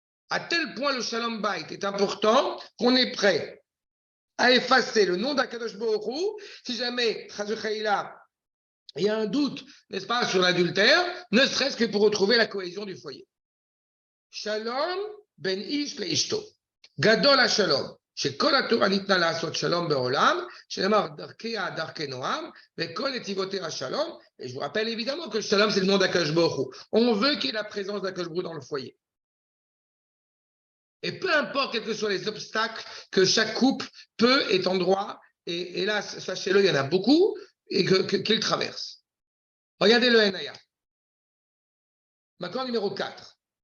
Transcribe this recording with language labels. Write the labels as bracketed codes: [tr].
[fr] À tel point, le Shalom Bait est important qu'on est prêt à effacer le nom d'Akadosh Baruch Hu si jamais, il y a un doute, n'est-ce pas, sur l'adultère, ne serait-ce que pour retrouver la cohésion du foyer. [he] Shalom ben ish leishto. Gadol ha-shalom. שכל התורה ניתנה לעשות שלום בעולם, שנאמר דרכיה דרכי נועם, וכל נתיבותיה השלום. [fr] Et je vous rappelle évidemment que le shalom, c'est le nom d'Akadosh Baruch Hu. On veut qu'il y ait la présence d'Akadosh Baruch Hu dans le foyer. Et peu importe quels que soient les obstacles que chaque couple peut et en droit, et là, sachez-le, il y en a beaucoup, et qu'il traverse. Regardez le Henaya. Maintenant, numéro 4.